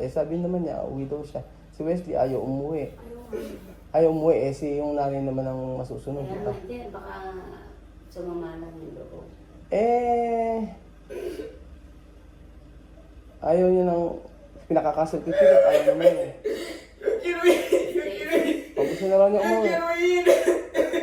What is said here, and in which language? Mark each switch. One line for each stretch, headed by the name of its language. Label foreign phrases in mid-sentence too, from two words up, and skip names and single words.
Filipino: Sabi naman niya, uwi daw siya. Si Wesley ayaw umuwi. Ayaw umuwi yung nanay naman ang masusunod. Kaya Diba? naman din, baka sumama lang yung loob. Ayaw niya ng pinakakancel ko yung ticket. Ayaw naman eh.
Spanish: Yo quiero ir, yo quiero ir,
Filipino: Pag gusto na raw niya
Spanish: yo
Filipino: umuwi.
Spanish: quiero ir.